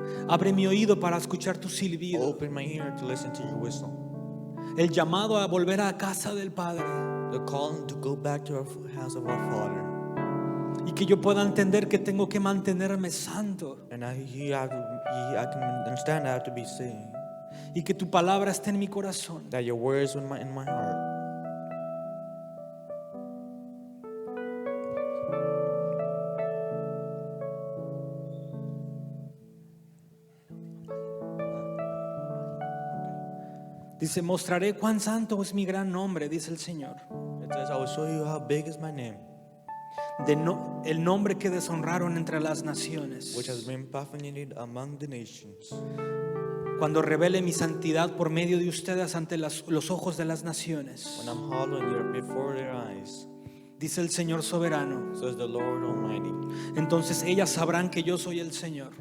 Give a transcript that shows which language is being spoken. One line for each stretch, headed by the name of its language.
Spanish: Abre mi oído para escuchar tu silbido,
English: Open my ear to listen to your whistle.
Spanish: el llamado a volver a casa del Padre,
English: The calling to go back to our house of our Father.
Spanish: y que yo pueda entender que tengo que mantenerme santo,
English: And I can understand I have to be saved.
Spanish: y que tu palabra esté en mi corazón.
English: That your words in my heart.
Spanish: Dice, mostraré cuán santo es mi gran nombre, dice el Señor.
English: It says, I will show you how big is my name,
Spanish: El nombre que deshonraron entre las naciones.
English: which has been profaned among the nations.
Spanish: Cuando revele mi santidad por medio de ustedes ante los ojos de las naciones.
English: When I'm hallowing you before their eyes,
Spanish: Dice el Señor soberano.
English: says the Lord Almighty.
Spanish: Entonces ellas sabrán que yo soy el Señor.